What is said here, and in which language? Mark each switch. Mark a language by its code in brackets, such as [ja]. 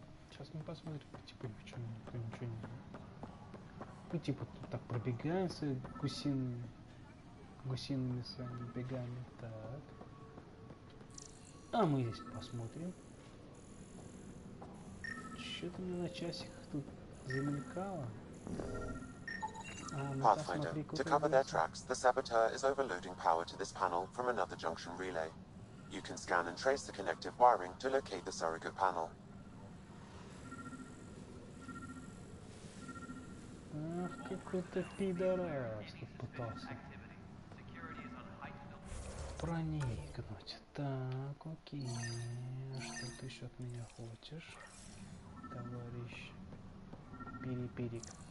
[ru] Сейчас мы посмотрим по типу, почему никто ничего не знает. По типу тут так пробегаемся гусиными гусиными своими бегами. Так. А мы здесь посмотрим. Что-то мне на часиках тут замелькало. [en] Pathfinder, to cover their tracks, the saboteur is overloading power to this panel from another junction relay. You can scan and trace the connective wiring to locate the surrogate panel. [ru] Ах, какой-то пидорас тут пытался проникнуть. Так, окей. Что ты еще от меня хочешь, товарищ Переперик?